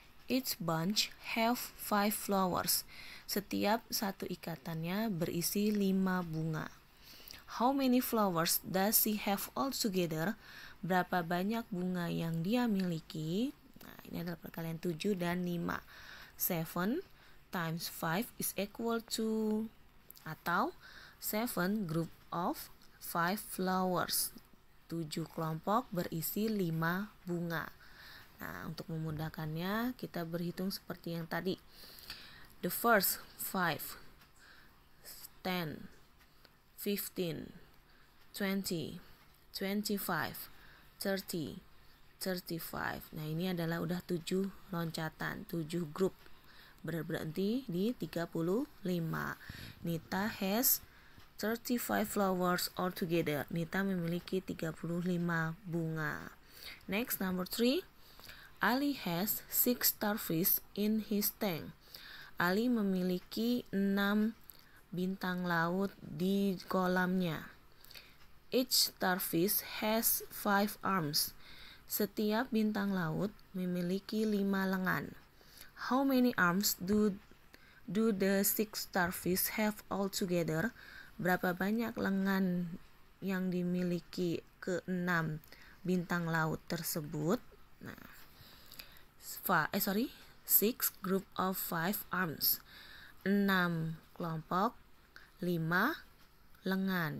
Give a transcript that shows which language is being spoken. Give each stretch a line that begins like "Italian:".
English: Each bunch have 5 flowers.
Indonesian: Setiap satu ikatannya berisi 5 bunga.
English: How many flowers does she have altogether?
Indonesian: Berapa banyak bunga yang dia miliki? Nah, ini adalah perkalian 7 dan 5.
English: 7 times 5 is equal to, atau 7 group of 5 flowers.
Indonesian: 7 kelompok berisi 5 bunga. Nah, untuk memudahkannya kita berhitung seperti yang tadi.
English: The first 5, 10, 15, 20, 25, 30, 35.
Indonesian: Nah, ini adalah udah 7 loncatan, 7 grup. Berhenti di 35.
English: Nita has 35 flowers altogether.
Indonesian: Nita memiliki 35 bunga.
English: Next, number 3. Ali has 6 starfish in his tank.
Indonesian: Ali memiliki 6 bintang laut di kolamnya.
English: Each starfish has 5 arms.
Indonesian: Setiap bintang laut memiliki 5 lengan.
English: How many arms do the 6 starfish have altogether?
Indonesian: Berapa banyak lengan yang dimiliki ke-6 bintang laut tersebut?
English: Nah, 6 group of 5 arms.
Indonesian: 6 kelompok, 5 lengan.